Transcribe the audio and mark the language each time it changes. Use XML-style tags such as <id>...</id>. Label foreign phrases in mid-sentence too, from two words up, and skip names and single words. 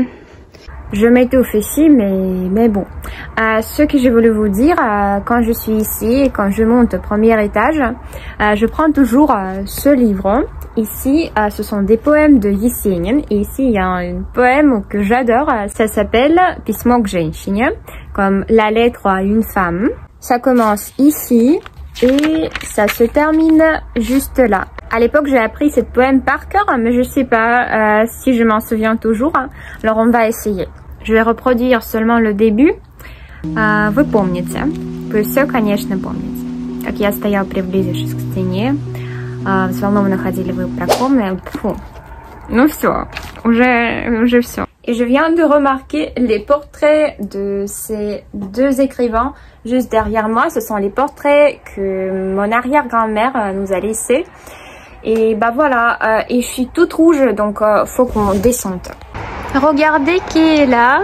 <fr>Je m'étouffe ici, mais bon. Ce que je voulais vous dire, quand je suis ici et quand je monte au premier étage, je prends toujours ce livre. Ici, ce sont des poèmes de Yesenin. Et ici, il y a un poème que j'adore. Ça s'appelle Pismo к женщине, comme la lettre à une femme. Ça commence ici. Et ça se termine juste là. À l'époque, j'ai appris cette poème par cœur, mais je sais pas si je m'en souviens toujours. Alors, on va essayer. Je vais reproduire seulement le début.</fr> <ru>Вы помните. Вы все, конечно, помните. Как я стоял, приблизившись к стене. Взволнованно ходили вы по комнате. Фу. Ну все. Уже все.</ru> <fr>Et je viens de remarquer les portraits de ces deux écrivains juste derrière moi. Ce sont les portraits que mon arrière-grand-mère nous a laissés. Et bah voilà, et je suis toute rouge, donc faut qu'on descende. Regardez qui est là.</fr>